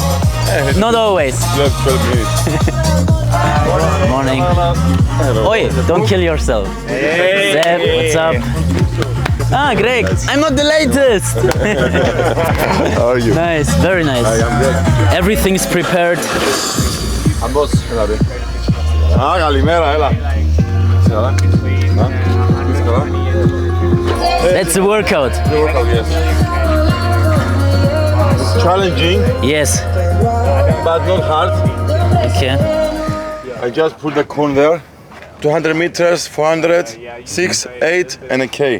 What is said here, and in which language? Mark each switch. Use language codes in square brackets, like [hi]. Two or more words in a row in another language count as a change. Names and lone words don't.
[en] Not always. Just 12 minutes. Morning. Oi, don't kill yourself. Zeb, what's up? Ah, Greg, I'm not the latest. How are you? Nice, very nice. I am good. Everything's prepared. [el] Ambos, έλα ρε. Καλημέρα, έλα. Είσαι καλά? Είσαι καλά? [en] That's a workout. The workout, yes. It's challenging, Yes. but not hard. Okay. I just put the cone there. 200 meters, 400, 6, 8, and a K.